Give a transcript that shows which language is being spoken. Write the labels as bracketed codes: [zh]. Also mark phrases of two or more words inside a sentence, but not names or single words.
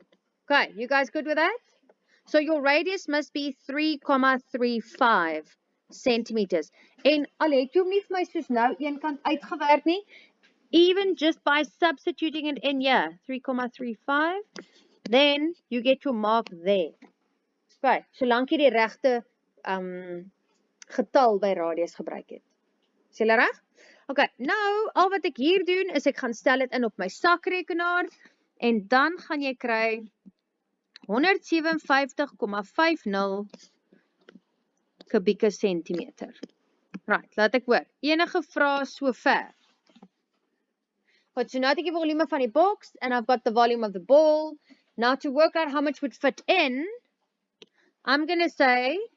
[en] Okay, you guys good with that? So your radius must be 3,35 centimeters. [af] En al het jy hom nie vir my soos nou een kant uitgewerk nie, [en] even just by substituting it in here, 3,35, then you get your mark there. [af] Okay, solank jy die regte getal by radius gebruik het. Is julle reg? Okay, nou, al wat ek hier doen, is ek gaan stel dit in op my sakrekenaar, en dan gaan jy kry 157,50 kubieke centimeter. Right, laat ek hoor. Enige vrae so ver? [en] But so now to give volume [af] van die [en] box, and I've got the volume of the ball. Now to work out how much would fit in, I'm going to say